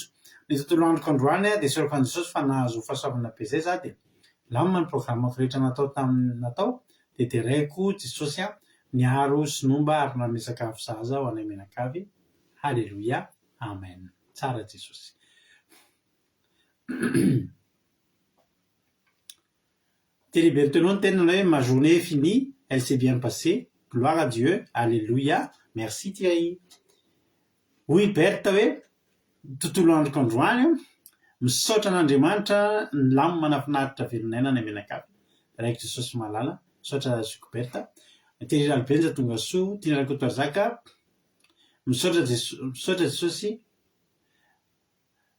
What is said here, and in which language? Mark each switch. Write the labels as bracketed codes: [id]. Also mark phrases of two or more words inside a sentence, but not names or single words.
[mg] Ny tontolo androko androany dia sorako an' Jesosy fa nahazo fahasoavana be zay za dia lamina ny programmako rehetra natao dia teraiko Jesosy niaro sy nomba ary nanome sakafo zaza ho anay menakavy. Alléluia. Amen. Tsara Jesosy. [fr] Thierry Berthelot [mg] tena hoe [fr] ma journée est finie, elle s'est bien passée. Gloire à Dieu. Alléluia. Merci Thierry. [mg] Oui, Bertha hoe tontolo androko androany misaotra an'Andriamanitra ny lamo manafinaritra velonayna ny menakavy. Raiko Jesosy malala. Misaotra zoko Bertha. Thierry Albenja tonga soa. Tina Rakotoarzaka. Misaotra Jesosy.